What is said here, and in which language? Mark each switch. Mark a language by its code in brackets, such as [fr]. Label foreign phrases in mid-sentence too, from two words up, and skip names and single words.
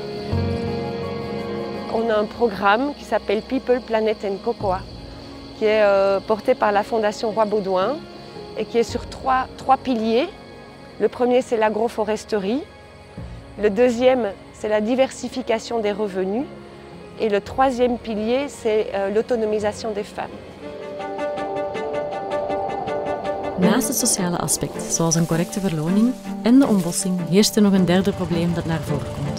[fr] On a un programme qui s'appelle People, Planet and Cocoa, qui est porté par la Fondation Roi Baudouin et qui est sur trois piliers. Le premier, c'est l'agroforesterie. Le deuxième, c'est la diversification des revenus. Et le troisième pilier, c'est l'autonomisation des femmes. [nl] Naast het sociale aspect, zoals een correcte verloning en de ontbossing, heerst er nog een derde probleem dat naar voren komt.